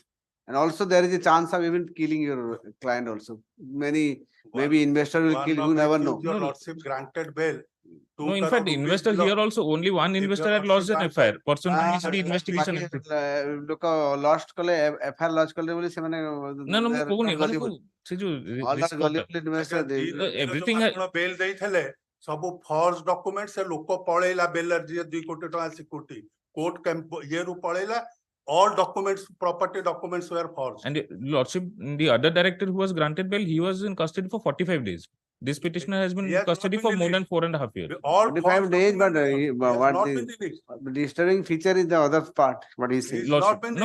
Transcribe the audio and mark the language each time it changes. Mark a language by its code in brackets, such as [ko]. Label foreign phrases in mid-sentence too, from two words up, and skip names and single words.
[en] And also there is a chance of even killing your client also. Maybe investor will kill, you never know. Your lordship granted bail. no, in fact, investor here also only one investor had lost an FIR. Person to the investigation. Look, lost [or] kale FIR lost kale ବୋଲି ସେ ମାନେ. [en] No, [or] ମୁଁ କହୁନି ମାନେ ସେ ଯୋଉ everything bail ଦେଇଥିଲେ ସବୁ [en] false document [or] ସେ ଲୋକ ପଳେଇଲା ବେଲର ଯିଏ 2 କୋଟି ଟଙ୍କା ସିକ୍ୟୁରିଟି କୋର୍ଟ ଇଏରୁ ପଳେଇଲା [en] all documents, property documents were forged. And Lordship, the other director who was granted bail, he was in custody for 45 days. This petitioner has been He in has not custody been for more released. than 4.5 years. All 45 days, but what not the been released. disturbing feature is the other part, what he says. He's not been